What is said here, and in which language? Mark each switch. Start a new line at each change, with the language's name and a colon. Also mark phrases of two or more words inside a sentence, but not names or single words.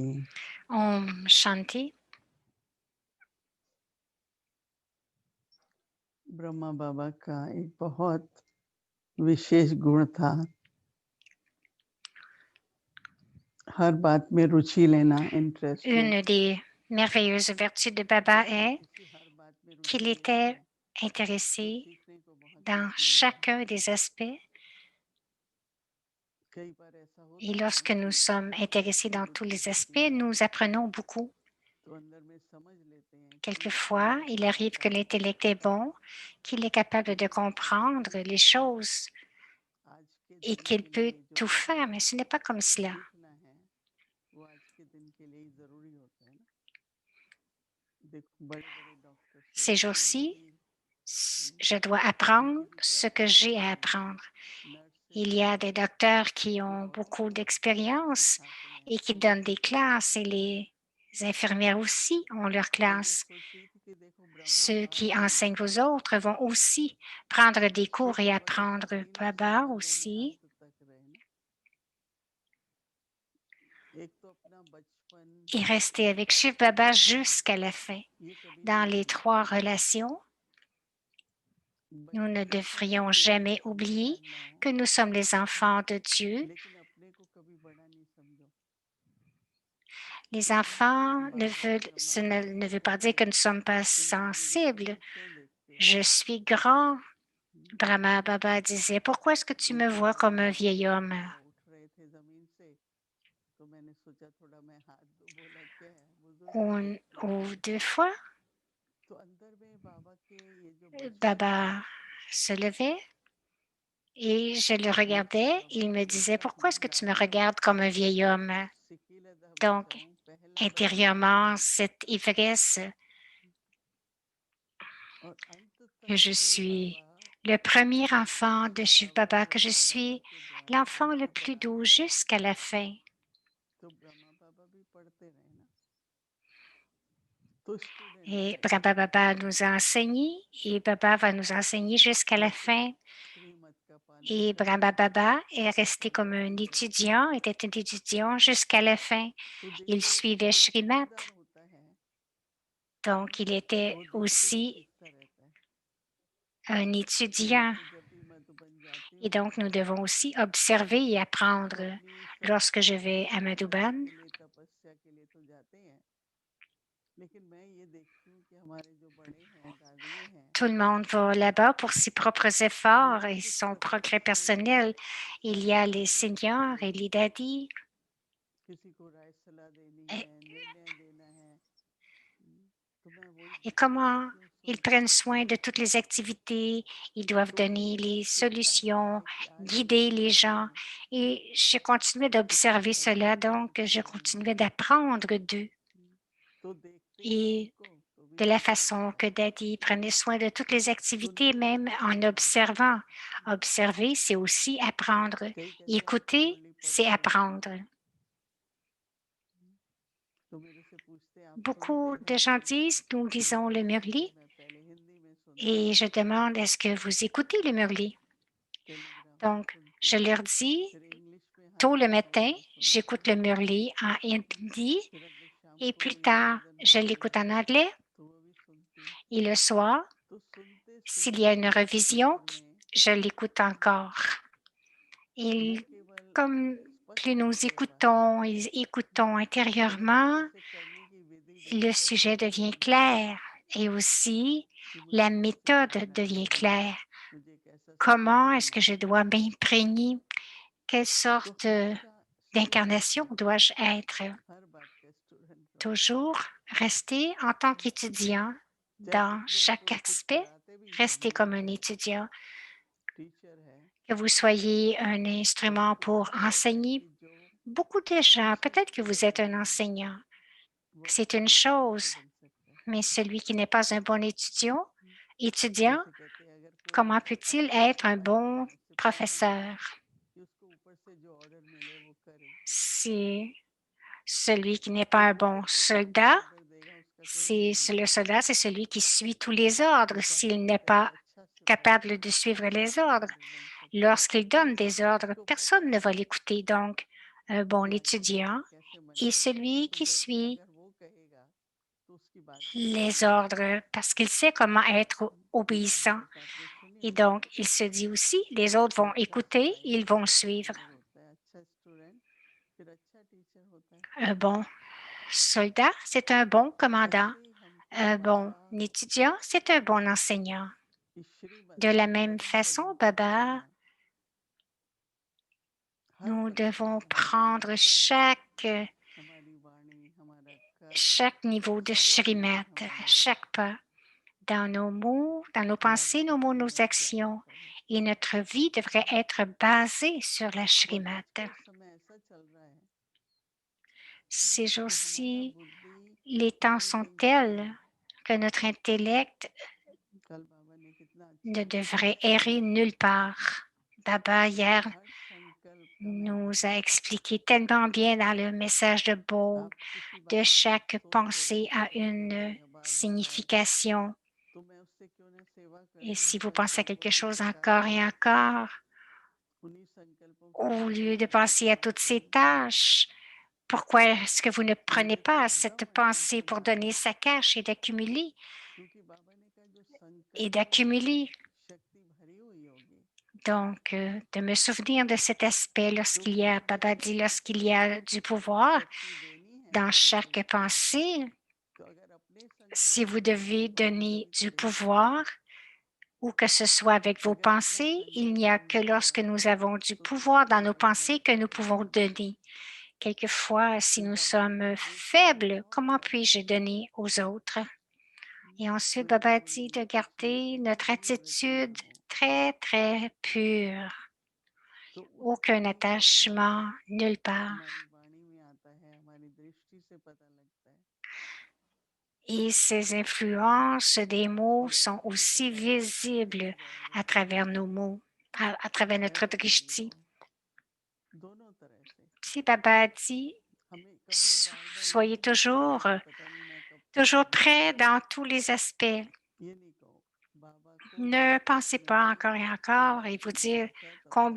Hindi: ओम शांति. ब्रह्मा बाबा का एक बहुत विशेष गुण था हर बात में रुचि लेना, इंटरेस्टेड।
French: Une des merveilleuses vertus de Baba
Hindi: जब
French: est
Hindi: किसी हर बात में
French: qu'il
Hindi: रुचि लेते
French: était
Hindi: हैं तो
French: intéressé
Hindi: सीखने को बहुत
French: dans
Hindi: कुछ मिलता है।
French: chacun des aspects.
Hindi: कई बार ऐसा
French: Et
Hindi: होता है
French: lorsque nous
Hindi: कि
French: sommes
Hindi: हर बात
French: intéressés
Hindi: में
French: dans tous
Hindi: रुचि
French: les
Hindi: होती
French: aspects,
Hindi: है
French: nous apprenons beaucoup.
Hindi: तो अंदर में समझ लेते हैं कि ये
French: Quelquefois,
Hindi: हमारे
French: il
Hindi: लिए
French: arrive que
Hindi: अच्छा है।
French: l'intellect est bon, qu'il est capable de
Hindi: लेकिन ऐसा होता
French: comprendre
Hindi: नहीं
French: les
Hindi: है।
French: choses
Hindi: आज के
French: et
Hindi: दिन
French: qu'il
Hindi: के
French: peut
Hindi: लिए जो
French: tout
Hindi: कुछ
French: faire, mais ce n'est pas comme cela.
Hindi: सीखना है वो आज के दिन के लिए ही जरूरी होता है ना। देखो बड़े बड़े डॉक्टर्स
French: Ces
Hindi: होते हैं वो
French: jours-ci,
Hindi: भी
French: je dois apprendre
Hindi: उनकी भी
French: ce que
Hindi: प्रैक्टिस
French: j'ai à
Hindi: होती है।
French: apprendre.
Hindi: नर्सेज
French: Il y a
Hindi: हैं
French: des docteurs qui
Hindi: जो
French: ont
Hindi: बहुत
French: beaucoup d'expérience
Hindi: सिखाते हैं।
French: et qui donnent des classes et les infirmières aussi ont leur
Hindi: तो मैं
French: classe.
Hindi: सोच रही थी कि देखो ब्रह्मा
French: Ceux qui
Hindi: बाबा
French: enseignent aux autres vont aussi prendre des cours
Hindi: शिव
French: et
Hindi: बाबा जैसा
French: apprendre
Hindi: तीन
French: Baba
Hindi: संबंधों में
French: aussi.
Hindi: अंत तक रहे ना। एक तो अपना बचपन
French: Et rester avec Shiv
Hindi: बुढ़ापा
French: Baba
Hindi: जवानी
French: jusqu'à la fin.
Hindi: ये कभी नहीं
French: Dans les
Hindi: भूलना
French: trois
Hindi: चाहिए।
French: relations, nous ne
Hindi: बचपन में चाहे
French: devrions
Hindi: कितना भी
French: jamais oublier
Hindi: समझदार ना हो
French: que nous sommes les enfants de Dieu.
Hindi: लेकिन अपने को कभी बड़ा नहीं समझो।
French: Les enfants
Hindi: बाबा
French: ne veut
Hindi: हमारे
French: pas dire
Hindi: हैं
French: que nous ne sommes pas
Hindi: तुम मुझे
French: sensibles.
Hindi: कभी क्यों देखते हो।
French: Je suis grand. Brahma Baba disait, pourquoi est-ce que tu me
Hindi: एक
French: vois
Hindi: बार
French: comme un vieil homme?
Hindi: बाबा उठ रहे थे जमीन से तो मैंने सोचा थोड़ा मैं हाथ दो। बोला क्या है बुजुर्ग है देखते
French: Ou
Hindi: हैं।
French: deux fois,
Hindi: तो अंदर में बाबा के ये जो बचपन था
French: Baba se levait et je le
Hindi: ये था
French: regardais.
Hindi: बाबा
French: Il
Hindi: का
French: me disait,
Hindi: बेटा
French: pourquoi
Hindi: हूँ
French: est-ce que tu me
Hindi: राजा हूँ
French: regardes comme un vieil homme?
Hindi: सिकीलता बच्चा
French: Donc,
Hindi: हूँ पहला बच्चा हूँ
French: intérieurement, cette ivresse
Hindi: और अंत तक
French: que je
Hindi: शिव
French: suis
Hindi: बाबा
French: le premier enfant de Shiv
Hindi: बाबा
French: Baba, que je
Hindi: ब्रह्मा बाबा
French: suis
Hindi: के द्वारा
French: l'enfant le
Hindi: हमको
French: plus doux
Hindi: पढ़ाते रहे।
French: jusqu'à la fin.
Hindi: तो ब्रह्मा बाबा भी पढ़ते रहे ना। तो स्टूडेंट
French: Et
Hindi: थे
French: Brahma Baba nous a enseigné et Baba va nous enseigner jusqu'à la
Hindi: लेकिन
French: fin.
Hindi: श्रीमत का पालन
French: Et
Hindi: करते
French: Brahma
Hindi: थे
French: Baba est resté comme un
Hindi: समझदार थे।
French: étudiant, était un étudiant jusqu'à la fin.
Hindi: तो
French: Il
Hindi: देखो
French: suivait
Hindi: जो
French: Shrimat,
Hindi: समझदार होता है
French: donc il était
Hindi: वो देख के भी
French: aussi
Hindi: सीखता रहता है।
French: un
Hindi: मैं
French: étudiant.
Hindi: तो जब भी मधुबन जाती
French: Et
Hindi: हूँ
French: donc nous devons aussi observer et
Hindi: तो
French: apprendre
Hindi: अपनी
French: lorsque je
Hindi: संस्कार
French: vais à
Hindi: सुधारने
French: Madhuban.
Hindi: के लिए तपस्या के लिए तो जाते हैं। लेकिन मैं ये देखती हूँ कि हमारे जो बड़े हैं दादियाँ हैं
French: Tout le monde va là-bas pour ses propres
Hindi: वो
French: efforts et
Hindi: उनकी
French: son progrès
Hindi: प्रैक्टिस में
French: personnel. Il y a
Hindi: शायद
French: les
Hindi: हर बात को
French: seniors et les daddies.
Hindi: किसी को राय सलाह देनी
French: Et,
Hindi: है निर्णय देना है। तो मैं वही
French: et
Hindi: देखती हूँ
French: comment
Hindi: कि वो
French: ils
Hindi: सुनते
French: prennent
Hindi: रहते
French: soin de
Hindi: हैं।
French: toutes les activités, ils doivent
Hindi: तो मैं
French: donner
Hindi: मैं
French: les
Hindi: सीखता हूँ
French: solutions,
Hindi: कि आज मैं
French: guider les
Hindi: क्या
French: gens.
Hindi: बोलूँ
French: Et je continuais
Hindi: किसको
French: d'observer cela,
Hindi: समझाऊँ
French: donc je
Hindi: किसको नहीं।
French: continuais d'apprendre d'eux.
Hindi: तो देखते ही हैं
French: Et
Hindi: उनको तो भी
French: de la
Hindi: सीखना
French: façon
Hindi: होता
French: que
Hindi: है।
French: Daddy prenait soin de toutes les activités,
Hindi: सुनते ही
French: même en
Hindi: सीखते हैं।
French: observant. Observer, c'est aussi apprendre.
Hindi: कई कहते हैं हमको
French: Écouter,
Hindi: मुरली
French: c'est
Hindi: पढ़ते नहीं
French: apprendre.
Hindi: आती। तो मेरे से पूछते हैं आप सुनते
French: Beaucoup de
Hindi: हैं
French: gens disent, nous lisons le
Hindi: इंग्लिश में।
French: Murli,
Hindi: मैं पहले हिंदी में सुनती
French: et
Hindi: थी
French: je demande, est-ce que vous écoutez le Murli?
Hindi: टेलीग्राम में
French: Donc,
Hindi: सुनती
French: je
Hindi: थी
French: leur dis,
Hindi: फिर इंग्लिश में
French: tôt le
Hindi: हल्का
French: matin,
Hindi: साउंड में सुनती
French: j'écoute le
Hindi: हूँ
French: Murli en hindi,
Hindi: फिर अगर शाम
French: et
Hindi: को
French: plus
Hindi: कोई
French: tard,
Hindi: निवेदन
French: je
Hindi: होता
French: l'écoute
Hindi: है
French: en anglais,
Hindi: तो वो भी सुनती हूँ।
French: et le soir,
Hindi: तो सुनते
French: s'il y a
Hindi: सुनते
French: une révision,
Hindi: अंत में
French: je l'écoute encore.
Hindi: न
French: Et
Hindi: केवल
French: comme plus
Hindi: स्पष्ट
French: nous
Hindi: नहीं हो पाता
French: écoutons et écoutons
Hindi: परंतु
French: intérieurement,
Hindi: उसे करने की विधि भी
French: le
Hindi: स्पष्ट
French: sujet
Hindi: हो
French: devient
Hindi: जाती है
French: clair et aussi
Hindi: कि मुझे
French: la
Hindi: कैसे
French: méthode
Hindi: रहना
French: devient
Hindi: है
French: claire.
Hindi: मुझे कैसा
French: Comment est-ce
Hindi: संभालना
French: que je
Hindi: है।
French: dois m'imprégner? Quelle
Hindi: तो
French: sorte
Hindi: हमेशा स्टूडेंट
French: d'incarnation
Hindi: रहना
French: dois-je être?
Hindi: हर बात का स्टूडेंट रहो।
French: Toujours rester en tant qu'étudiant
Hindi: चाहे
French: dans
Hindi: डिप्लोमा
French: chaque
Hindi: कोर्स कुछ
French: aspect,
Hindi: कराते भी हैं
French: rester
Hindi: हमारे
French: comme un
Hindi: जो
French: étudiant.
Hindi: टीचर है
French: Que vous soyez un
Hindi: वो
French: instrument
Hindi: हमको
French: pour
Hindi: पता रहता है
French: enseigner,
Hindi: कि जो
French: beaucoup de gens,
Hindi: अच्छा
French: peut-être que vous
Hindi: स्टूडेंट
French: êtes un
Hindi: नहीं है
French: enseignant,
Hindi: वो
French: c'est
Hindi: अच्छा
French: une
Hindi: टीचर कैसे
French: chose,
Hindi: बन सकता है।
French: mais celui qui n'est pas un bon étudiant,
Hindi: जैसे कहते हैं अगर कोई
French: comment peut-il
Hindi: अच्छा
French: être un
Hindi: सिपाही
French: bon
Hindi: है सिपाही बनना है
French: professeur?
Hindi: कि उसको ऊपर से जो ऑर्डर मिले वो करे।
French: C'est celui qui n'est pas un
Hindi: ऊपर से
French: bon
Hindi: जिस आदमी
French: soldat.
Hindi: को ऑर्डर देगा उसका कोई
French: C'est
Hindi: भरोसा
French: le
Hindi: नहीं।
French: soldat, c'est celui qui suit tous les ordres.
Hindi: सिपाही
French: S'il
Hindi: भी
French: n'est
Hindi: कभी
French: pas
Hindi: अच्छा सिपाही
French: capable de suivre
Hindi: अच्छा
French: les ordres,
Hindi: कमांडर बन सकता है।
French: lorsqu'il donne des ordres,
Hindi: उसको पता
French: personne ne va
Hindi: है
French: l'écouter. Donc, un bon
Hindi: कि आगे कैसे
French: étudiant et celui qui
Hindi: जब
French: suit
Hindi: अगर वो कहेगा तो उसकी बात को
French: les
Hindi: सुनेंगे,
French: ordres parce qu'il sait comment être
Hindi: कि बाबा
French: obéissant.
Hindi: की बातें
French: Et
Hindi: सुनेंगे,
French: donc, il se dit aussi, les autres
Hindi: तो
French: vont
Hindi: अच्छा
French: écouter,
Hindi: होता है,
French: ils vont
Hindi: अच्छा
French: suivre.
Hindi: फॉलोअर होता है, अच्छा स्टूडेंट फिर अच्छा टीचर होता है।
French: Un bon soldat, c'est un bon commandant.
Hindi: ऐसे ही हमको
French: Un bon
Hindi: बाबा
French: étudiant, c'est un bon enseignant.
Hindi: की श्रीमत
French: De la
Hindi: यानी
French: même
Hindi: कदम
French: façon,
Hindi: कदम पे
French: Baba,
Hindi: चलना, हर
French: nous
Hindi: कदम पे
French: devons
Hindi: हमारी
French: prendre
Hindi: यात्रा, हमारी वाणी, हमारा कर्म,
French: chaque niveau de
Hindi: सब एक
French: Shrimat,
Hindi: साथ हमारा
French: chaque pas, dans nos mots, dans nos
Hindi: बाबा
French: pensées,
Hindi: की
French: nos mots, nos
Hindi: श्रीमत के
French: actions.
Hindi: अनुसार है।
French: Et notre vie devrait être basée sur la
Hindi: और
French: Shrimat.
Hindi: आज का समय ऐसा चल रहा है
French: Ces
Hindi: कि हमारा
French: jours-ci,
Hindi: बुद्धि
French: les temps
Hindi: कहीं
French: sont
Hindi: कहीं भारी
French: tels
Hindi: है।
French: que notre intellect
Hindi: कल बाबा ने कितना अच्छा
French: ne
Hindi: एक्सप्लेन
French: devrait
Hindi: किया
French: errer nulle part. Baba,
Hindi: कि
French: hier,
Hindi: हर संकल्प का
French: nous
Hindi: महत्व
French: a
Hindi: है।
French: expliqué tellement bien dans le message de Bold,
Hindi: आप किसी
French: de
Hindi: बात को
French: chaque
Hindi: सोच रहे
French: pensée
Hindi: हो
French: a
Hindi: बार बार
French: une
Hindi: या बार बार आ रहा है,
French: signification.
Hindi: तो मैं उससे क्यों ना सेवा कर
French: Et
Hindi: दूं,
French: si vous
Hindi: कल
French: pensez à quelque
Hindi: भगवत
French: chose
Hindi: गीता का
French: encore et encore,
Hindi: उन्हीं संकल्पों के
French: au
Hindi: अनुसार
French: lieu de
Hindi: करने की
French: penser à
Hindi: बात
French: toutes ces
Hindi: करूं।
French: tâches, pourquoi est-ce que vous ne prenez
Hindi: मुझे तो
French: pas
Hindi: एकदम
French: cette
Hindi: आनंद
French: pensée
Hindi: मजा
French: pour
Hindi: आ रहा
French: donner
Hindi: है
French: sa cash et d'accumuler
Hindi: क्योंकि बाबा ने कहा जो
French: et
Hindi: संकल्पों में
French: d'accumuler?
Hindi: शक्ति भरी हुई होगी,
French: Donc, de me souvenir de cet aspect
Hindi: तो
French: lorsqu'il y a,
Hindi: कोई
French: Baba
Hindi: व्यक्ति
French: dit, lorsqu'il y
Hindi: जिसको
French: a du pouvoir
Hindi: शक्ति देनी है
French: dans
Hindi: संकल्प
French: chaque
Hindi: से,
French: pensée,
Hindi: तो अगर अपने
French: si
Hindi: संकल्पों
French: vous
Hindi: में कोई
French: devez donner
Hindi: बदलाव
French: du
Hindi: करेगा,
French: pouvoir, ou que ce soit avec vos
Hindi: अगर अपना
French: pensées, il n'y
Hindi: संकल्प
French: a que lorsque
Hindi: बदलेगा
French: nous avons du
Hindi: तो
French: pouvoir
Hindi: तुरंत
French: dans nos
Hindi: बाबा
French: pensées que
Hindi: जानते
French: nous
Hindi: हैं
French: pouvons donner. Quelquefois, si
Hindi: कि
French: nous
Hindi: बाबा ने
French: sommes
Hindi: कहा दूसरों को
French: faibles,
Hindi: दिलाओ
French: comment
Hindi: क्या,
French: puis-je donner aux autres? Et ensuite,
Hindi: कोई
French: Baba dit
Hindi: बोलेंगे
French: de
Hindi: कुछ
French: garder
Hindi: मीठी
French: notre
Hindi: मीठी वृत्ति ना
French: attitude
Hindi: हो,
French: très, très pure.
Hindi: तो उससे
French: Aucun
Hindi: भी प्रभाव
French: attachement, nulle part.
Hindi: हमारी वाणी में आता है, हमारी दृष्टि से पता लगता है।
French: Et ces influences des mots
Hindi: और
French: sont
Hindi: ऐसे तो
French: aussi
Hindi: सब कुछ ठीक हो
French: visibles
Hindi: जाएगा,
French: à travers nos mots, à travers
Hindi: है
French: notre
Hindi: तो मेरी
French: drishti.
Hindi: बात दोनों तरह से।
French: Si Baba dit,
Hindi: हमें कभी बार बार ये
French: soyez
Hindi: नहीं कहना
French: toujours,
Hindi: बाबा पता नहीं मैं कब तक
French: toujours
Hindi: रहूंगा,
French: prêts dans tous les aspects.
Hindi: ये नहीं कहो। बाबा को जब
French: Ne
Hindi: तक
French: pensez pas
Hindi: नहीं
French: encore et
Hindi: उसकी
French: encore
Hindi: बात
French: et vous
Hindi: सुनता
French: dire
Hindi: अच्छा तब तक